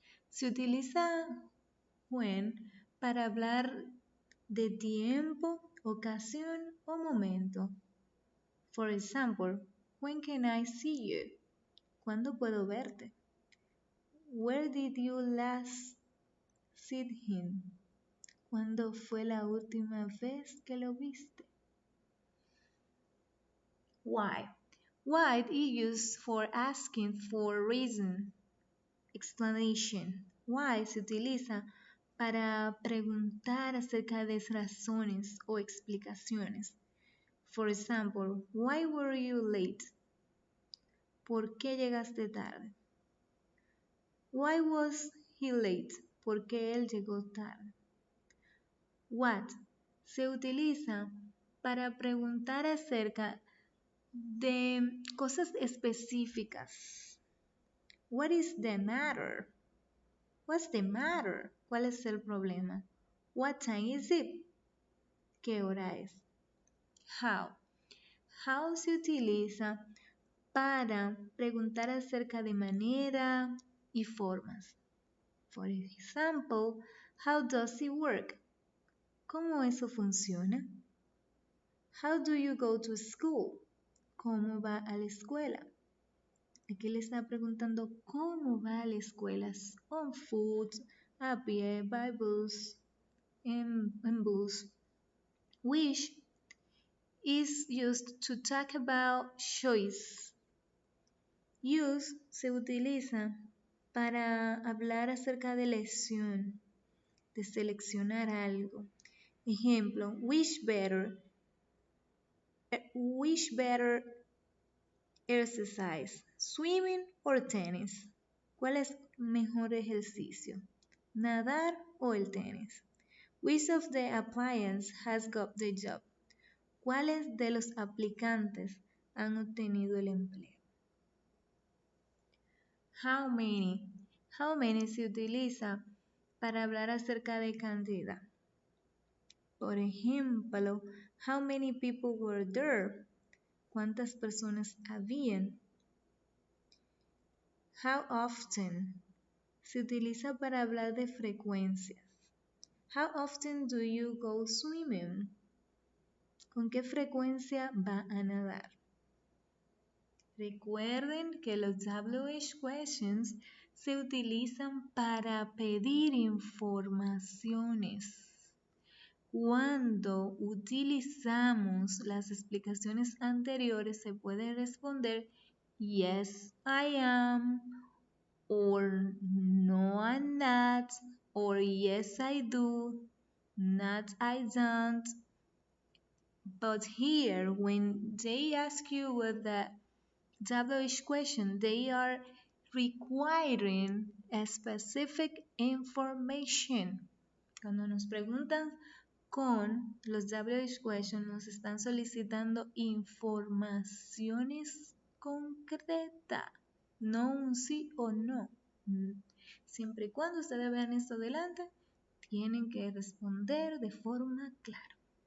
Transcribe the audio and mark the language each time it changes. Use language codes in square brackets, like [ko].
[es] Se utiliza when para hablar de tiempo, ocasión o momento. [en] For example, when can I see you? [es] ¿Cuándo puedo verte? [en] Where did you last see him? [es] ¿Cuándo fue la última vez que lo viste? [en] Why? Why is used for asking for reason, explanation. [es] Why se utiliza para preguntar acerca de razones o explicaciones. [en] For example, why were you late? [es] ¿Por qué llegaste tarde? [en] Why was he late? [es] ¿Por qué él llegó tarde? What se utiliza para preguntar acerca de cosas específicas. [en] What is the matter? What's the matter? [es] ¿Cuál es el problema? [en] What time is it? [es] ¿Qué hora es? How. How se utiliza para preguntar acerca de manera y formas. [en] For example, how does it work? [es] ¿Cómo eso funciona? [en] How do you go to school? [es] ¿Cómo va a la escuela? Aquí le está preguntando cómo va a la escuela. [en] On foot, [es] a pie, [en] by bus, [es] en bus. [en] Which is used to talk about choice. [es] Use se utiliza para hablar acerca de elección, de seleccionar algo. Ejemplo, [en] which better exercise, swimming or tennis? [es] ¿Cuál es mejor ejercicio? ¿Nadar o el tenis? [en] Which of the applicants has got the job? [es] ¿Cuáles de los aplicantes han obtenido el empleo? [en] How many? How many [es] se utiliza para hablar acerca de cantidad. Por ejemplo, [en] how many people were there? [es] ¿Cuántas personas habían? [en] How often? [es] Se utiliza para hablar de frecuencias. [en] How often do you go swimming? [es] ¿Con qué frecuencia va a nadar? Recuerden que los WH questions se utilizan para pedir informaciones. Cuando utilizamos las explicaciones anteriores se puede responder [en] yes, I am, or no, I'm not, or yes, I do, not, I don't. But here, when they ask you with the WH question, they are requiring a specific information. [es] Cuando nos preguntan con los WH questions, nos están solicitando informaciones concretas, no un sí o no. Siempre y cuando ustedes vean esto adelante, tienen que responder de forma clara.